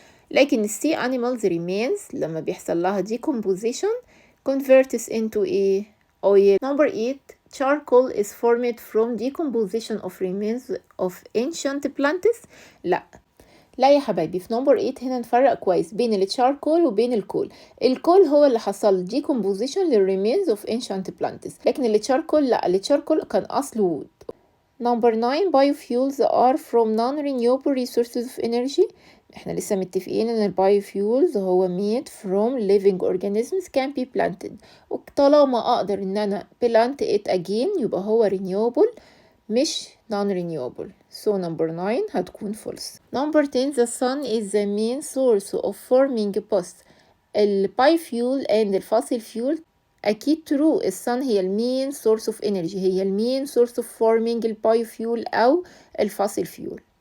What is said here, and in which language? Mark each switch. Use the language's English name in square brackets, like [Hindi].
[English] لكن sea animals remains لما بيحصل لها decomposition converts into a oil. Number 8 charcoal is formed from decomposition of remains of ancient plants. [Arabic] لا يا حبايبي، في نمبر 8 هنا نفرق كويس بين التشاركول وبين الكول. الكول هو اللي حصل decomposition للريمينز of ancient plants، لكن التشاركول لا، التشاركول كان أصله wood. [English] Number 9 biofuels are from non-renewable resources of energy. [Arabic] احنا لسه متفقين ان البايوفيولز هو made from living organisms can be planted، وطالما اقدر ان انا plant it again يبقى هو renewable مش non-renewable. [English] So number 9 هتكون false. Number 10 the sun is the main source of forming both biofuel and fossil fuel. أكيد true، الsun هي main source of energy، هي main source of forming biofuel أو fossil fuel.